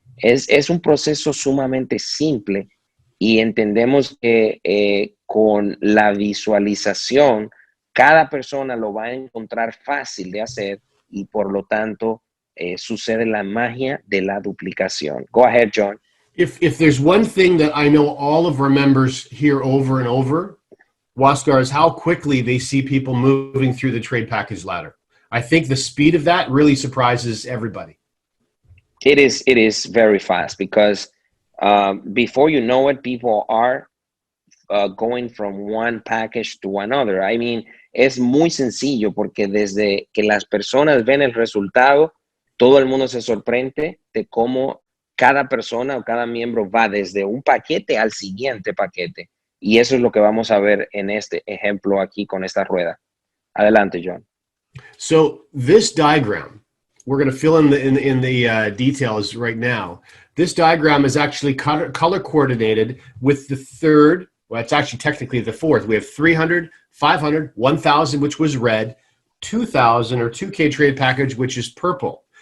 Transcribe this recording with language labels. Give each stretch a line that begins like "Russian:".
Spanish: Es un proceso sumamente simple y entendemos que con la visualización, cada persona lo va a encontrar fácil de hacer y por lo tanto sucede la magia de la duplicación.
English: Go ahead, John. If there's one thing that I know all of our members hear over and over, Waskar, is how quickly they see people moving through the trade package ladder. I think the speed of that really surprises everybody. It is very fast because before you know it, people are going from one package to another. I mean,
Spanish: es muy sencillo porque desde que las personas ven el resultado, todo el mundo se sorprende de cómo cada persona o cada miembro va desde un paquete al siguiente paquete. Y eso es lo que vamos a ver en este ejemplo aquí con esta rueda. Adelante, John.
English: So this diagram, we're going to fill in the details right now. This diagram is actually color coordinated with the third. Well, it's actually technically the fourth. We have 300, 500, 1,000, which was red, 2,000 or 2K trade package, which is purple.